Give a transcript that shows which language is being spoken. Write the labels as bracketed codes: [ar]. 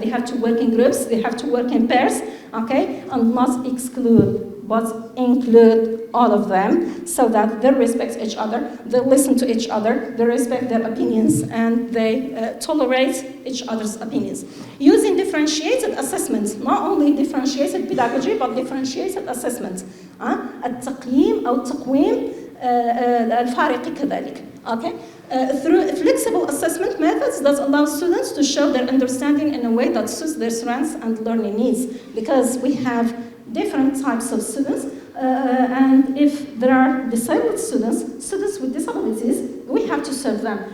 [en] They have to work in groups. They have to work in pairs. Okay, and not exclude, but include all of them, so that they respect each other, they listen to each other, they respect their opinions, and they tolerate each other's opinions. Using differentiated assessment, not only differentiated pedagogy, but differentiated assessment. [ar] التقييم أو التقويم الفارقي كذلك. [en] Okay? Through flexible assessment methods that allow students to show their understanding in a way that suits their strengths and learning needs, because we have different types of students, and if there are disabled students, students with disabilities, we have to serve them.